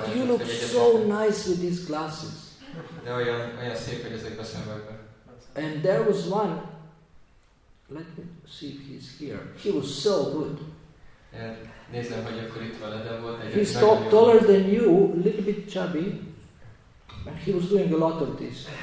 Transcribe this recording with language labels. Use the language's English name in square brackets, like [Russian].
[English] But you look so nice with these glasses. [Hungarian] De olyan szép, hogy ezekbe a szemüvegben. [English] And there was one. Let me see if he's here. He was so good. [Hungarian] Nézem, hogy akkor itt van, de volt egy... [English] He's taller than you, a little bit chubby, and he was doing a lot of this.